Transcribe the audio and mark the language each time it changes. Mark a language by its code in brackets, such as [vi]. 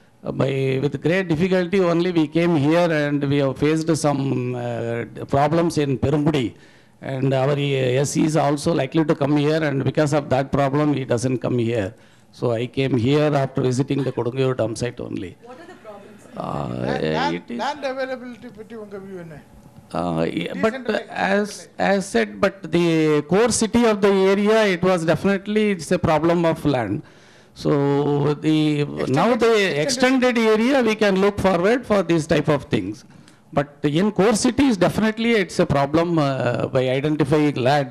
[en] with great difficulty only we came here, and we have faced some problems in Perumbudi, and our SC is also likely to come here, and because of that problem he doesn't come here. So I came here after visiting the Kodungallur dump site only. What are the problems? [ta] Land availability பற்றி உங்க view என்ன? [en] But as said, but the core city of the area, it was definitely, it's a problem of land. So now the extended area, we can look forward for these type of things. But in core cities, definitely it's a problem by identifying land.